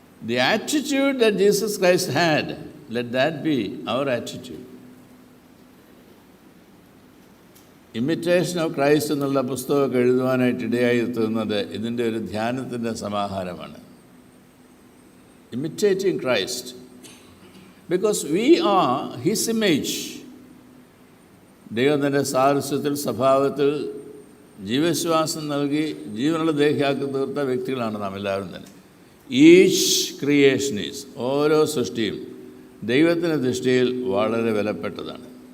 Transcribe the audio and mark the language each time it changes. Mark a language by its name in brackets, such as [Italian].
[English] The attitude that Jesus Christ had, let that be our attitude. [Malayalam] Imitation of Christ എന്നുള്ള പുസ്തകമൊക്കെ എഴുതുവാനായിട്ട് ഇടയായി തീർന്നത് ഇതിൻ്റെ ഒരു ധ്യാനത്തിൻ്റെ സമാഹാരമാണ്. [English] Imitating Christ, because we are His image. [Malayalam] ദൈവത്തിൻ്റെ സാദൃശ്യത്തിൽ സ്വഭാവത്തിൽ ജീവശ്വാസം നൽകി ജീവനുള്ള ദേഹിയാക്കി തീർത്ത വ്യക്തികളാണ് നാം എല്ലാവരും തന്നെ. [English] each creation is, [Malayalam] ഓരോ സൃഷ്ടിയും ദൈവത്തിൻ്റെ ദൃഷ്ടിയിൽ വളരെ വിലപ്പെട്ടതാണ്.